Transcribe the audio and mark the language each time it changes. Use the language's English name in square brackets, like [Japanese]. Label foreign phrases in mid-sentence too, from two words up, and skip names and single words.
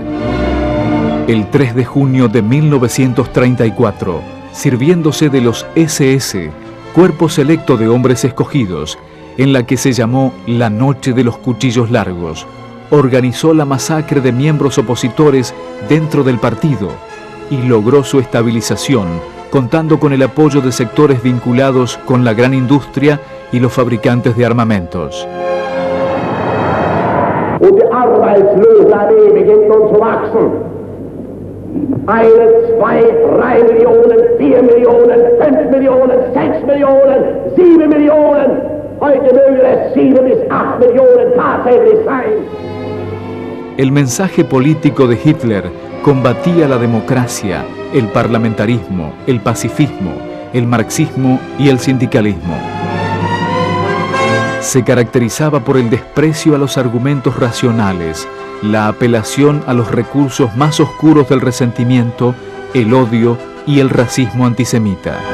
[Spanish] El 3 de junio de 1934, sirviéndose de los SS, cuerpo selecto de hombres escogidos, en la que se llamó la Noche de los Cuchillos Largos, organizó la masacre de miembros opositores dentro del partido y logró su estabilización, contando con el apoyo de sectores vinculados con la gran industria y los fabricantes de armamentos. [German] Und die Arbeitslose AD beginnt nun zu wachsen. 1, 2, 3 Millionen, 4 Millionen, 5 Millionen, 6 Millionen, 7 Millionen. Heute möge es 7 bis 8 Millionen tatsächlich sein. [Spanish] El mensaje político de Hitler combatía la democracia, el parlamentarismo, el pacifismo, el marxismo y el sindicalismo. Se caracterizaba por el desprecio a los argumentos racionales, la apelación a los recursos más oscuros del resentimiento, el odio y el racismo antisemita.